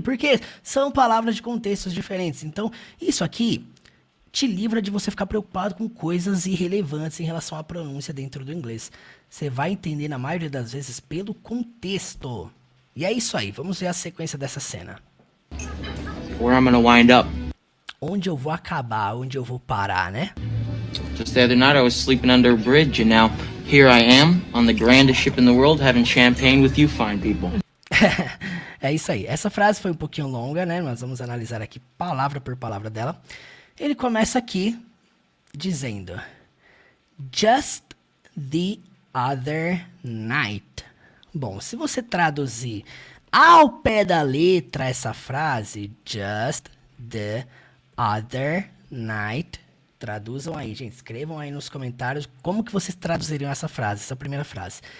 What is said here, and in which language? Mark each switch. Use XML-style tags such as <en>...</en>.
<pt>Porque são palavras de contextos diferentes. Então, isso aqui te livra de você ficar preocupado com coisas irrelevantes em relação à pronúncia dentro do inglês. Você vai entender, na maioria das vezes, pelo contexto. E é isso aí. Vamos ver a sequência dessa cena.</pt> <en>Where I'm gonna wind up.</en> <pt>Onde eu vou acabar, onde eu vou parar, né?</pt> <en>Just the other night I was sleeping under a bridge, and now here I am on the grandest ship in the world having champagne with you fine people.</en> <pt>É isso aí. Essa frase foi um pouquinho longa, né? Nós vamos analisar aqui palavra por palavra dela. Ele começa aqui dizendo:</pt> <en>Just the other night.</en> <pt>Bom, se você traduzir ao pé da letra essa frase,</pt> <en>just the other night,</en> <pt>traduzam aí, gente, escrevam aí nos comentários como que vocês traduziriam essa frase, essa primeira frase.</pt>